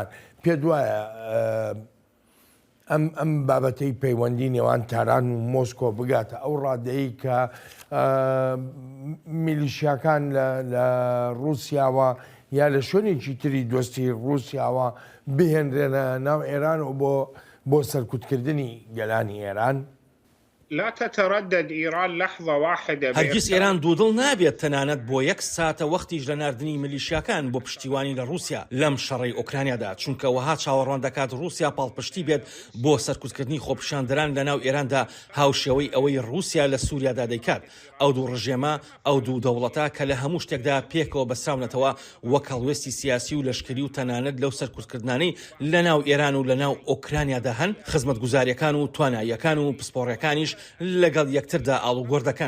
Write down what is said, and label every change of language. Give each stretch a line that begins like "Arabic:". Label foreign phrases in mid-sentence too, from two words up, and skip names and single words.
Central Kurdish: پێ دوایە ئەم بابەتەی پەیوەندی نێوان تاران و مۆسکۆ بگاتە ئەو ڕادەیە کە میلیشیاکان لە رووسیاوە یا لە شوێنێکی تری دۆستی رووسیاوە بهێنرێنە ناو ئێران و بۆ سەرکوتکردنی گەلانی ئێران؟
Arabic: لا تتردد إيران لحظة واحدة
Central Kurdish: هەرگیز ئێران دوودڵ نابێت تەنانەت بۆ 1 ساتە وەختیش لە ناردنی میلیشیاکان بۆ پشتیوانی لە رووسیا لەم شەڕی ئۆکرانیادا، چونکە وەها چاوەڕوان دەکات رووسیا پاڵپشتی بێت بۆ سەرکوتکردنی خۆپیشاندەران لە ناو ئێراندا هاوشێوەی ئەوەی رووسیا لە سووریادا دەیکات. ئەو دوو ڕژێمە ئەو دوو دەوڵەتە کە لە هەموو شتێکدا پێکەوە بەسراونەتەوە وەک هەڵوێستی سیاسی و لەشکری و تەنانەت لەو سەرکوتکردانەی لە ناو ئێران و لە ناو ئۆکرانیادا هەن، خزمەتگوزاریەکان و تواناییەکان و پسپۆڕەکانیش لەگەڵ یەکتردا ئاڵوگۆڕ دەکەن.